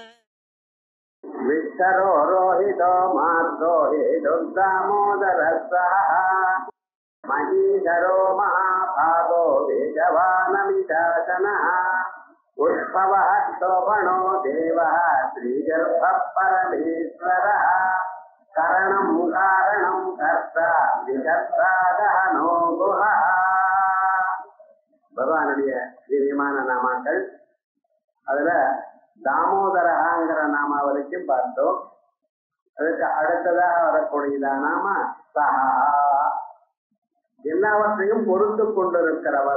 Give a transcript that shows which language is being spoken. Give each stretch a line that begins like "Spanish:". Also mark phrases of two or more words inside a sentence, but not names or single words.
Sanskrit: विष्ठरो रोहितो मार्गो हेदुर्दामोदरः महीधरो महाभागो वेगवानमिशासनः उद्भवः शोभनो देवः श्रीगर्भः परमेश्वरः करणं कारणं कर्ता विकर्ता दहनो गुहः.
Tamil: பகவானுடைய திவ்யமான நாமாக்கள். அதுல தாமோதரஹாங்கிற நாமா வரைக்கும் பார்த்தோம். அதுக்கு அடுத்ததாக வரக்கூடியதான நாம சஹா, எல்லாவற்றையும் பொறுத்து கொண்டிருக்கிறவர்.